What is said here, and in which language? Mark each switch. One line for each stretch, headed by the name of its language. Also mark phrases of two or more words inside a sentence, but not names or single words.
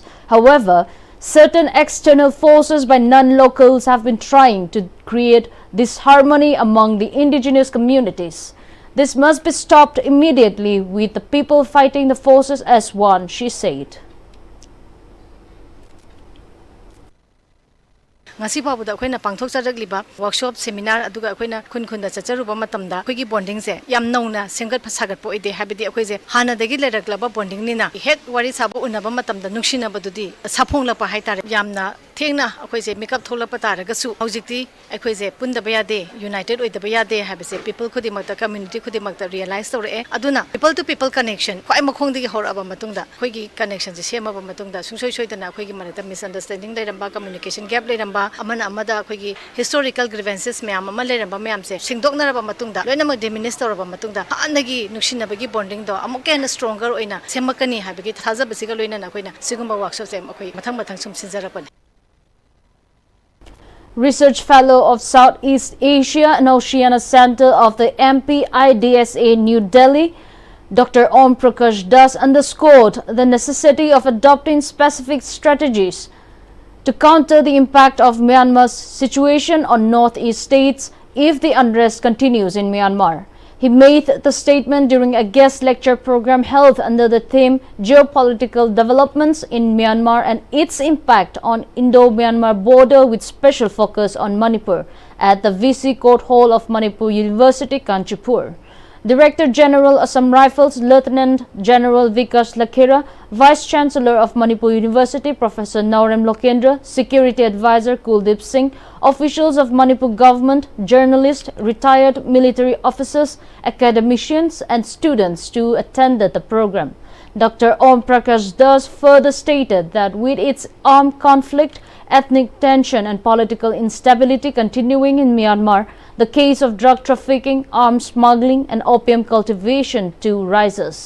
English: However, certain external forces by non-locals have been trying to create disharmony among the indigenous communities. This must be stopped immediately with the people fighting the forces as one, she said.
Manipuri: ngasi phabuda akoina pangthok chajakliba
English: workshop seminar
Manipuri: aduga akoina khun khunda chacharuba matamda akoigi bonding se yam nauna sengat phasagat po ide habidi akoise hana dagi leraklaba bonding nina het wari sabu unaba matamda nungshina badudi saphongla pa haitare yamna thengna akoise makeup thola patara gasu hojikti akoise punda bayade united oida bayade habise people khudi makta community khudi makta realize tore aduna
English: people to people connection
Manipuri: khoi makhong digi horaba matungda khoigi connection se sema ba matungda sungsoi soidana khoigi manata misunderstanding leiramba
English: communication gap
Manipuri: leiramba amana amada khoigi
English: historical grievances
Manipuri: mayam ama leiramba mayam se singdoknaraba matungda loinama diminish toraba matungda anagi nuksinabagi bonding do amuken stronger oina semakani habigi thajabasiga loina na khoina sigumba workshop se akhoi mathang mathang sum sinjarapani.
English: Research Fellow of Southeast Asia and Oceania Center of the Pm-Istv New Delhi, Dr. Om Prakash Das underscored the necessity of adopting specific strategies to counter the impact of Myanmar's situation on northeast states if the unrest continues in Myanmar. He made the statement during a guest lecture program held under the theme Geopolitical Developments in Myanmar and its Impact on Indo-Myanmar Border with special focus on Manipur at the VC Court Hall of Manipur University, Kanchipur. Director General Assam Rifles Lieutenant General Vikas Lakhera, Vice Chancellor of Manipur University Professor Naurem Lokendra, Security Advisor Kuldeep Singh, officials of Manipur government, journalists, retired military officers, academicians and students to attend the program. Dr. Om Prakash Das further stated that with its armed conflict, ethnic tension and political instability continuing in Myanmar, the case of drug trafficking, arms smuggling and opium cultivation too rises.